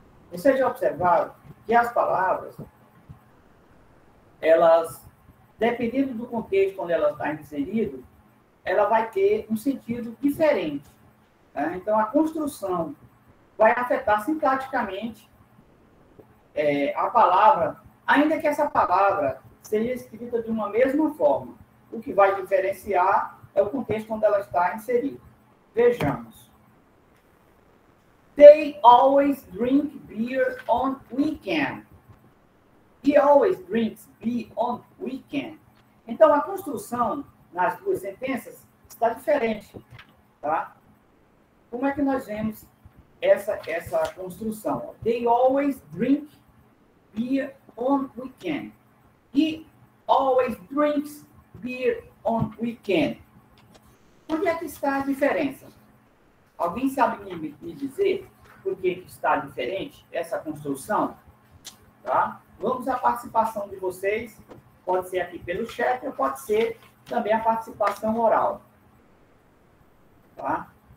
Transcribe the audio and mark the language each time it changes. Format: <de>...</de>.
<pt>Vocês já observaram que as palavras, elas, dependendo do contexto onde ela está inserida, ela vai ter um sentido diferente, né? Então, a construção vai afetar sintaticamente a palavra, ainda que essa palavra seja escrita de uma mesma forma. O que vai diferenciar é o contexto onde ela está inserida. Vejamos.</pt> <en>They always drink beer on weekend. He always drinks beer on weekend.</en> <pt>Então, a construção nas duas sentenças está diferente, tá? como é que nós vemos essa construção?</pt> <en>They always drink beer on weekend. He always drinks beer on weekend.</en> <pt>Onde é que está a diferença? Alguém sabe me dizer por que está diferente essa construção? Tá? Vamos à participação de vocês. Pode ser aqui pelo chat ou pode ser também a participação oral. Tá?</pt>